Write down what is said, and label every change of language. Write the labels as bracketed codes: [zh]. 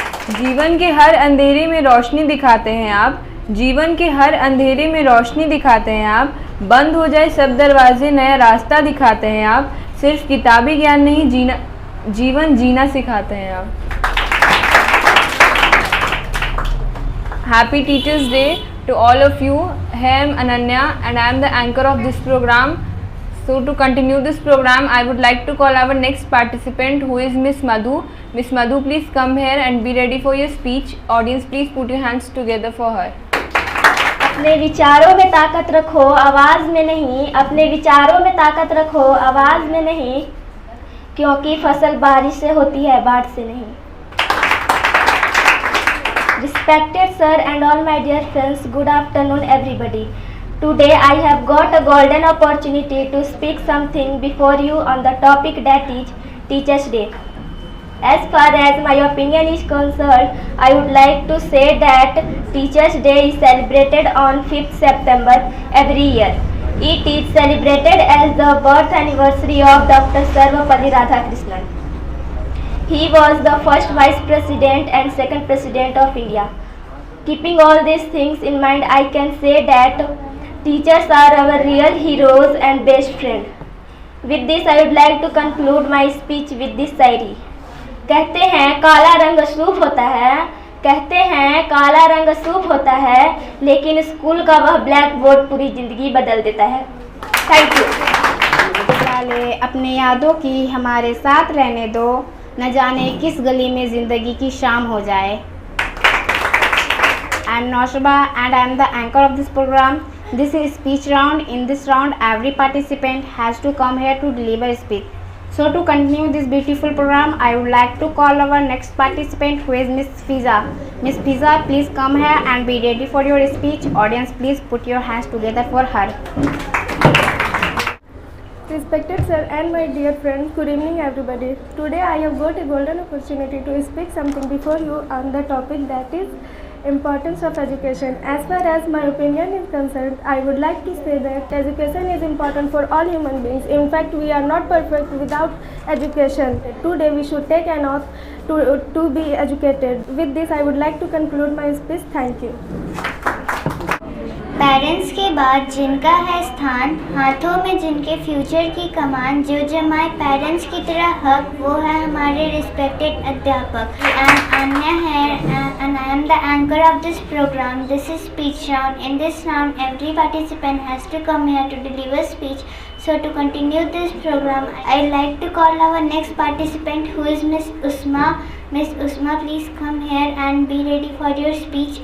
[hi] जीवन के हर अंधेरे में रोशनी दिखाते हैं आप, जीवन के हर अंधेरे में रोशनी दिखाते हैं आप। बंद हो जाए सब दरवाजे, नया रास्ता दिखाते हैं आप। सिर्फ किताबी ज्ञान नहीं, जीवन जीना सिखाते हैं आप। [en] Happy teachers day to all of you. I am Ananya and I am the anchor of this program. So to continue this program, I would like to call our next participant, who is Miss Madhu. Miss Madhu, please come here and be ready for your speech. Audience, please put your hands together for her. [hi] अपने विचारों में ताकत रखो, आवाज़ में नहीं। अपने विचारों में ताकत रखो, आवाज़ में नहीं, क्योंकि फसल बारिश से होती है, बाढ़ से नहीं। [en] Respected sir and all my dear friends, good afternoon everybody. Today I have got a golden opportunity to speak something before you on the topic that is Teachers' Day. As far as my opinion is concerned, I would like to say that Teachers' Day is celebrated on 5th September every year. It is celebrated as the birth anniversary of Dr. Sarvapalli Radhakrishnan. He was the first Vice President and second President of India. Keeping all these things in mind, I can say that teachers are our real heroes and best friend. With this, I would like to conclude my speech with this shayari. [hi] कहते हैं काला रंग शुभ होता है, कहते हैं काला रंग शुभ होता है, लेकिन स्कूल का वह ब्लैक बोर्ड पूरी जिंदगी बदल देता है. [en] Thank you. [hi] साले अपने यादों की हमारे साथ रहने दो, न जाने किस गली में जिंदगी की शाम हो जाए. [en] I am Noshaba and I am the anchor of this program. This is speech round. In this round, every participant has to come here to deliver a speech. So to continue this beautiful program, I would like to call our next participant, who is Miss Fiza. Miss Fiza, please come here and be ready for your speech. Audience, please put your hands together for her. Respected sir and my dear friends, good evening everybody. Today I have got a golden opportunity to speak something before you on the topic that is importance of education. As far as my opinion is concerned, I would like to say that education is important for all human beings. In fact, we are not perfect without education. Today we should take an oath to be educated. With this, I would like to conclude my speech. Thank you. [hi] Parents के बाद जिनका है स्थान, हाथों में जिनके future की कमान, जो जमाए पेरेंट्स की तरह हक, वो है हमारे रिस्पेक्टेड अध्यापक. [en] Anya here and I am the anchor of this program. This is speech round. In this round, every participant has to come here to deliver speech. So to continue this program, I'd like to call our next participant, who is Miss Usma. Miss Usma, please come here and be ready for your speech.